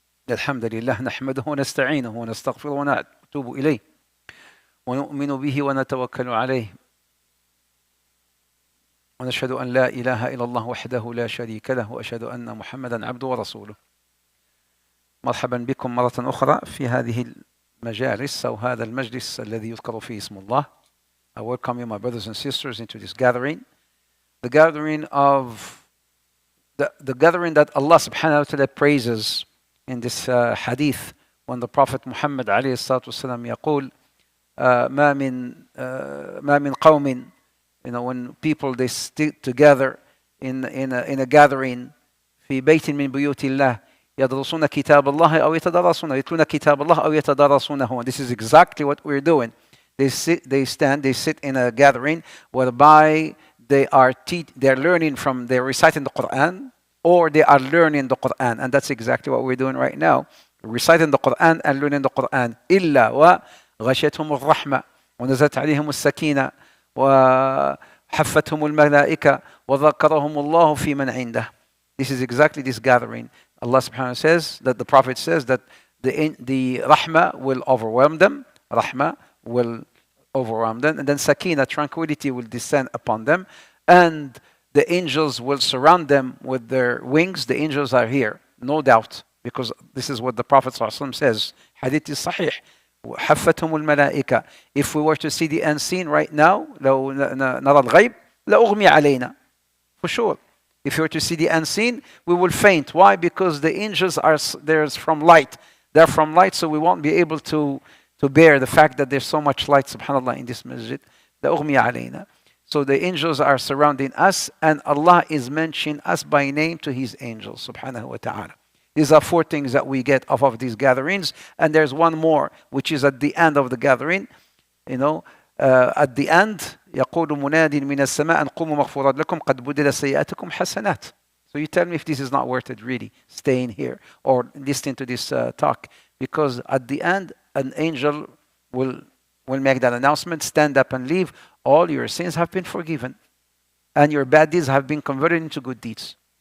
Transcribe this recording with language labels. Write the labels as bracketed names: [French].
[Arabic] الحمد لله نحمده ونستعينه ونستغفره ونتوب إليه ونؤمن به ونتوكل عليه ونشهد أن لا إله إلا الله وحده لا شريك له وأشهد أن محمدا عبده ورسوله. مرحبا بكم مرة أخرى في هذه المجالس أو هذا المجلس الذي يذكر فيه اسم الله. [English] I welcome you, my brothers and sisters, into this gathering. The gathering of the gathering that Allah subhanahu wa ta'ala praises in this hadith when the Prophet Muhammad [Arabic] عليه الصلاة والسلام يقول ما من قوم, [English] when people they stick together in a gathering [Arabic] في بيت من بيوت الله يدرسون كتاب الله أو يتدارسون يتلون كتاب الله أو يتدارسونه. [English] This is exactly what we're doing. They sit in a gathering whereby they're learning they're reciting the Quran or they are learning the Quran, and that's exactly what we're doing right now. We're reciting the Quran and learning the Quran. [Arabic] إلا وغشيتهم الرحمة ونزلت عليهم السكينة وحفتهم الملائكة وذكرهم الله في من عنده. [English] This is exactly this gathering. Allah subhanahu wa ta'ala says that the Prophet says that the rahmah will overwhelm them. Rahmah will overwhelm them, and then sakina, tranquility, will descend upon them, and the angels will surround them with their wings. The angels are here, no doubt, because this is what the Prophet ﷺ says. Hadith is sahih. [Arabic] حفتهم الملائكة. [English] If we were to see the unseen right now, [Arabic] لو نرى الغيب لأغمي علينا. [English] For sure. If you were to see the unseen, we will faint. Why? Because the angels are from light. They're from light, so we won't be able to bear the fact that there's so much light, subhanAllah, in this masjid. [Arabic] لأغمي علينا. [English] So the angels are surrounding us, and Allah is mentioning us by name to His angels, subhanahu wa ta'ala. These are 4 things that we get off of these gatherings, and there's one more, which is at the end of the gathering. At the end, [Arabic] يقول مناد من السماء أن قوموا مغفورات لكم قد بدل سيئاتكم حسنات. [English] So you tell me if this is not worth it, really, staying here or listening to this talk, because at the end, an angel will make that announcement, stand up and leave. All your sins have been forgiven, and your bad deeds have been converted into good deeds.